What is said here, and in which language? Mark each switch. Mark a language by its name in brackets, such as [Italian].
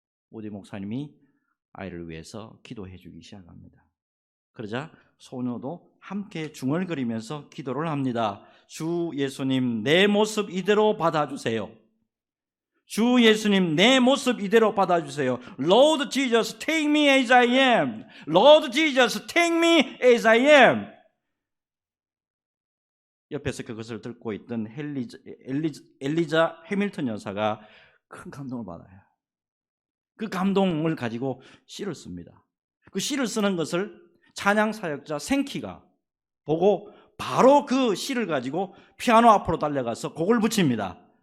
[Korean] 모디 목사님이 아이를 위해서 기도해 주기 시작합니다. 그러자 소녀도 함께 중얼거리면서 기도를 합니다. 주 예수님, 내 모습 이대로 받아주세요. 주 예수님, 내 모습 이대로 받아주세요. [English] Lord Jesus, take me as I am. Lord Jesus, take me as I am. [Korean] 옆에서 그것을 듣고 있던 엘리자 해밀턴 여사가 큰 감동을 받아요. 그 감동을 가지고 시를 씁니다. 그 시를 쓰는 것을 찬양 사역자 생키가 보고 바로 그 시를 가지고 피아노 앞으로 달려가서 곡을 붙입니다.